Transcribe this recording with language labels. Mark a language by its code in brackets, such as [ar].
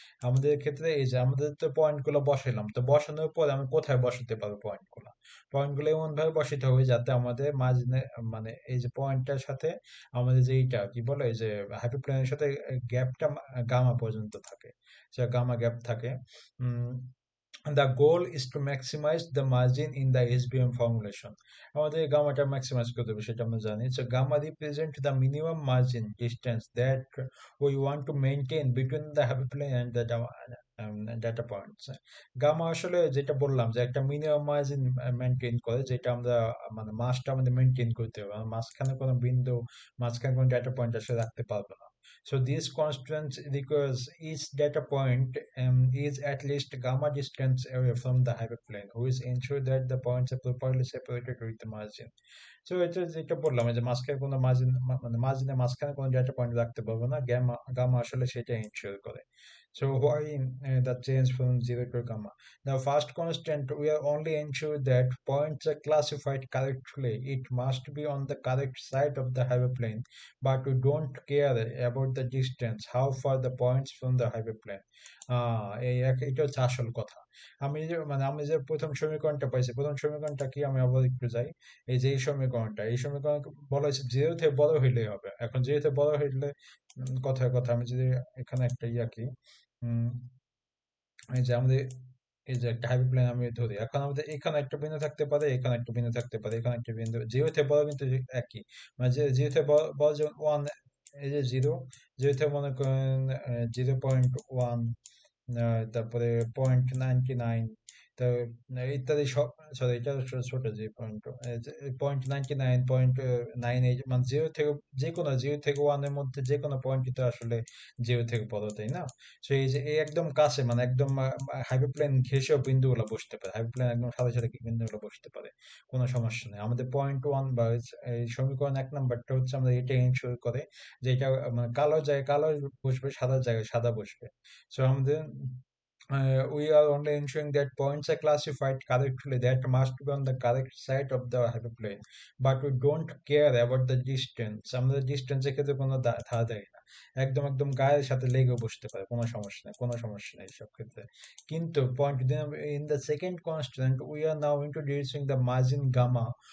[bn] আমাদের ক্ষেত্রে এই যে আমাদের তো পয়েন্ট গুলো বসাইলাম, তো বসানোর পর আমি কোথায় বসাতে পারবো পয়েন্ট গুলো এমন ভাবে বসাতে হবে যাতে আমাদের মাঝখানে মানে এই যে পয়েন্টটার সাথে আমাদের যে এইটা কি বলে এই যে হাইপারপ্লেনের সাথে গ্যাপটা গামা পর্যন্ত থাকে, সে গামা গ্যাপ থাকে। [en] The goal is to maximize the margin in the SBM formulation. [bn] আমাদের গামাটা ম্যাক্সিমাইজ করতে হবে সেটা আমরা জানি। [en] So gamma represent the minimum margin distance that we want to maintain between the hyperplane and the data points. [bn] Gamma আসলে যেটা বললাম যে একটা মিনিমাম মার্জিন মেনটেন করে, যেটা আমরা মানে মাসটা আমাদের মেনটেন করতে হবে, মাঝখানে কোনো বিন্দু মাঝখানে কোনো ডেটা পয়েন্ট আসলে রাখতে পারবো না। [en] So these constants requires each data point is at least gamma distance away from the hyperplane, which ensure that the points are properly separated with the margin. [bn] So এটা যেটা বললাম যে মাঝখানে কোনো মার্জিন মানে মার্জিনের মাঝখানে কোনো ডেটা পয়েন্ট রাখতে পারবো না, গামা আসলে সেটা এনশিওর করে। [en] So why the change from zero to gamma? The first constant, we are only ensure that points are classified correctly. It must be on the correct side of the hyperplane, but we don't care about the distance, how far the points from the hyperplane. [bn] এটা হচ্ছে আসল কথা। আমি যে প্রথম সমীকরণটা পাইছি, প্রথম সমীকরণটা কি আমি আবার একটু যাই। এই যে এই সমীকরণ বলা হয়েছে জিরো থেকে বড় হইলেই হবে। এখন জিরো থেকে বড় হইলে কথায় কথা আমি যদি এখানে একটা কি উম এই যে আমাদের এই যে একটা হাইপারপ্লেন আমি ধরি, এখন আমাদের এখানে একটা বিন্দু থাকতে পারে, এখানে একটা বিন্দু থাকতে পারে, এখানে একটা বিন্দু, জিরো থেকে বড় কিন্তু একই, মানে যে জিরো থেকে বড় যেমন ওয়ান, এই যে জিরো থেকে মনে করেন 0.1, তারপরে 0.99, তো ইত্যাদি সব, সরি এটা ছোট যে পয়েন্ট, 0.99, 0.98, মানে জিরো থেকে ওয়ানের মধ্যে যে কোনো পয়েন্ট তো আসলে জিরো থেকে বড়, তাই না? তো এই যে এই একদম কাছে মানে একদম হাইপারপ্লেন ঘেঁষেও বিন্দুগুলো বসতে পারে, হাইপারপ্লেন একদম সাথে সাথে বিন্দুগুলো বসতে পারে, কোনো সমস্যা নেই। আমাদের 0.1 বা এই সমীকরণ 1 নম্বরটা হচ্ছে আমরা এটা এনশিওর করে যে এটা মানে কালো জায়গায় কালো বসবে, সাদা জায়গায় সাদা বসবে। [en] So [bn] আমাদের [en] we are only ensuring that points are classified correctly, that must be on the correct side of the hyperplane, but we don't care about the distance. [bn] আমাদের ডিস্টেন্স এর ক্ষেত্রে কোনো ধার দেয় না, একদম একদম গায়ের সাথে লেগে বসতে পারে, কোনো সমস্যা নেই, কোনো সমস্যা নেই সব ক্ষেত্রে। কিন্তু point [en] in the second constant we are now introducing the margin gamma.